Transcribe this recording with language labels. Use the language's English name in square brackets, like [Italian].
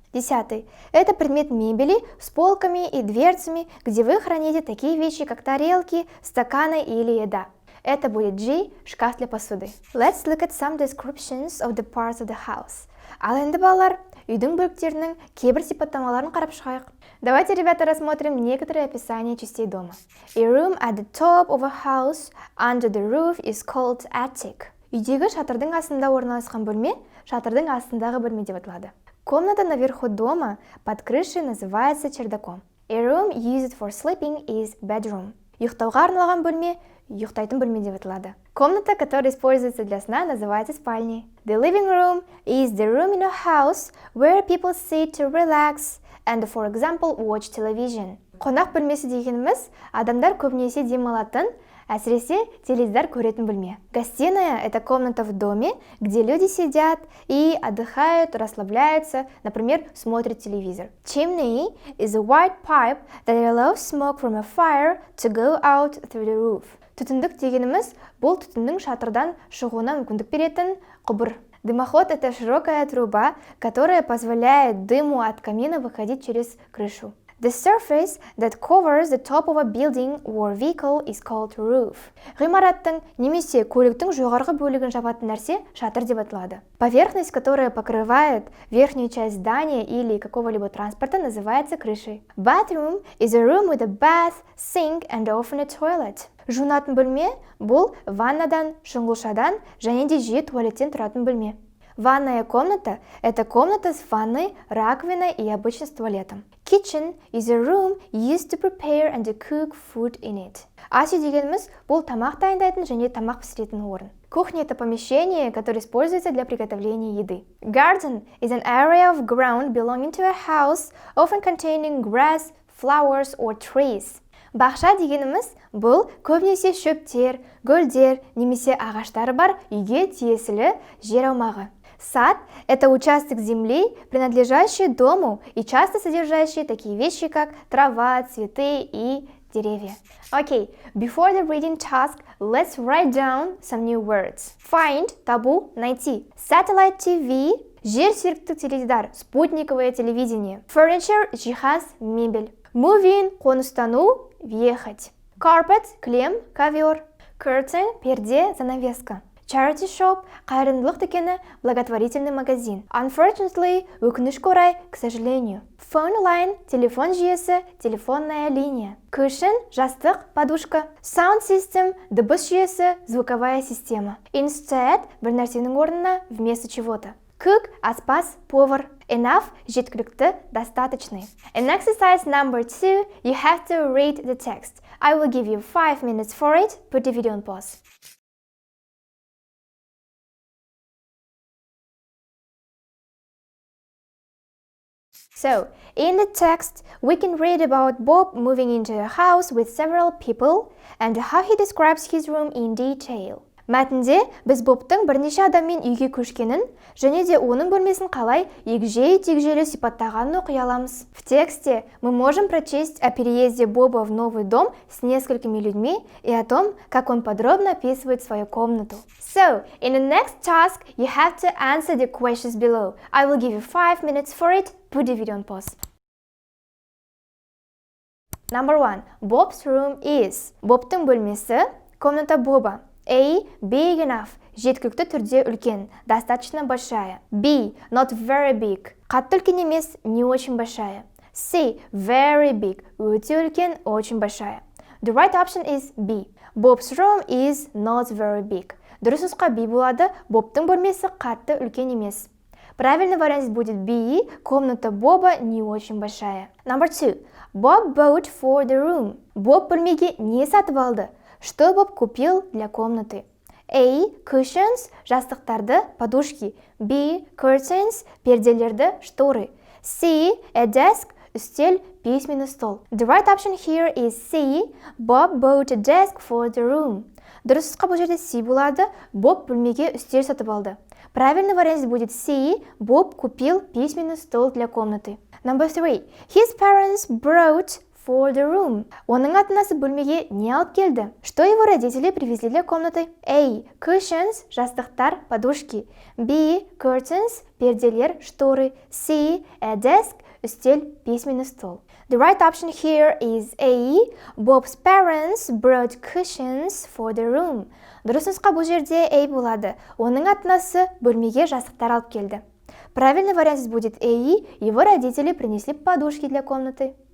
[Russian] 10. Это предмет мебели с полками и дверцами, где вы храните такие вещи, как тарелки, стаканы или еда. Это будет G. Шкаф для посуды. [English] Let's look at some descriptions of the parts of the house. [Kazakh] Ал енді балалар, үйдің бөліктерінің кейбір сипаттамаларын қарап шығайық. [Russian] Давайте, ребята, рассмотрим некоторые описания частей дома. [English] A room at the top of a house under the roof is called attic. [Kazakh] Үйдегі шатырдың астында орналасқан бөлме, шатырдың астындағы бөлме деп аталады. [Russian] Комната наверху дома под крышей называется чердаком. [English] A room used for sleeping is bedroom. [Kazakh] Ұйықтауға арналған бөлме, ұйықтайтын бөлме деп аталады. [Russian] Комната, которая используется для сна, называется спальней. [English] The living room is the room in a house where people sit to relax and, for example, watch television. [Kazakh] Қонақ бөлмесі дегеніміз адамдар көбінесе демалатын, әсіресе теледидар көретін бөлме. [Russian] Гостиная – это комната в доме, где люди сидят и отдыхают, расслабляются, например, смотрят телевизор. [English] Chimney is a white pipe that allows smoke from a fire to go out through the roof. [Kazakh] Түтіндік дегеніміз бұл түтіннің шатырдан шығуына мүмкіндік беретін құбыр. [Russian] Дымоход – это широкая труба, которая позволяет дыму от камина выходить через крышу. [English] The surface that covers the top of a building or vehicle is called roof. [Kazakh] Ғимараттың немесе көліктің жоғарғы бөлігін жабатын нәрсе шатыр деп аталады. [Russian] Поверхность, которая покрывает верхнюю часть здания или какого-либо транспорта, называется крышей. [English] Bathroom is a room with a bath, sink and often a toilet. [Kazakh] Жуынатын бөлме бұл ваннадан, шұңғылшадан және де жиі туалеттен тұратын бөлме. [Russian] Ванная комната – это комната с ванной, раковиной и обычно с туалетом. [English] Kitchen is a room used to prepare and to cook food in it. [Kazakh] Ас үй дегеніміз бұл тамақ дайындайтын және тамақ пісіретін орын. [Russian] Кухня – это помещение, которое используется для приготовления еды. [English] Garden is an area of ground belonging to a house, often containing grass, flowers or trees. [Kazakh] Бақша дегеніміз бұл көбінесе шөптер, гүлдер немесе ағаштары бар үйге тиесілі жер аумағы. [Russian] Сад – это участок земли, принадлежащий дому и часто содержащий такие вещи, как трава, цветы и деревья. [English] Okay, before the reading task, let's write down some new words. [Kazakh] Find – табу, найти. Satellite TV – жерсеріктік теледидар, спутниковое телевидение. [English] Furniture – жиһаз, мебель. Move in – қоныстану, въехать. Carpet – кілем, ковер. Curtain – перде, занавеска. Charity shop – қайырымдылық дүкені, благотворительный магазин. [Kazakh] Unfortunately – өкінішке орай, к сожалению. Phone line – телефон жүйесі, телефонная линия. Cushion – жастық, подушка. Sound system – дыбыс жүйесі, звуковая система. Instead – бір нәрсенің орнына, вместо чего-то. Cook – аспаз, повар. [English] Enough – жеткілікті, достаточный. In exercise number 2, you have to read the text. I will give you 5 minutes for it. Put the video on pause. So, in the text, we can read about Bob moving into a house with several people and how he describes his room in detail. [Kazakh] Мәтінде біз Бобтың бірнеше адаммен үйге көшкенін және де оның бөлмесін қалай егжей-тегжейлі сипаттағанын оқи аламыз. [Russian] В тексте мы можем прочесть о переезде Боба в новый дом с несколькими людьми и о том, как он подробно описывает свою комнату. [English] So, in the next task, you have to answer the questions below. I will give you 5 minutes for it. Put the video on pause. Number 1. Bob's room is. [Kazakh] Бобтың бөлмесі, [Russian] комната Боба. [English] A. Big enough. [Kazakh] Жеткілікті түрде үлкен. [Russian] Достаточно большая. [English] B. Not very big. [Kazakh] Қатты үлкен емес, [Russian] не очень большая. [English] C. Very big. [Kazakh] Өте үлкен, [Russian] очень большая. [English] The right option is B. Bob's room is not very big. [Kazakh] Дұрыс нұсқа B болады. Бобтың бөлмесі қатты үлкен емес. [Russian] Правильный вариант будет B. Комната Боба не очень большая. [English] Number 2. Bob bought for the room. [Kazakh] Боб бөлмеге не сатып алды? [Russian] Что Боб купил для комнаты? [English] A. [Kazakh] Cushions, жастықтарды, подушки. [English] B. [Kazakh] Curtains, перделерді, шторы. [English] C. A desk, үстел, письменный стол. The right option here is C. Bob bought a desk for the room. [Kazakh] Дұрыс нұсқа бұл жерде C болады. Боб бөлмеге үстел сатып алды. [Russian] Правильный вариант будет C. Боб купил письменный стол для комнаты. [English] Number 3. His parents brought for the room. [Kazakh] Оның ата-анасы бөлмеге не алып келді? [Russian] Что его родители привезли для комнаты? [English] A. [Kazakh] Cushions, жастықтар, подушки. [English] B. [Kazakh] Curtains, перделер, шторы. [English] C. A desk, үстел, письменный стол. The right option here is A. Bob's parents brought cushions for the room. [Kazakh] Дұрыс нұсқа бұл жерде A болады. Оның ата-анасы бөлмеге жастықтар алып келді. [Russian] Правильный вариант будет A. Его родители принесли подушки для комнаты.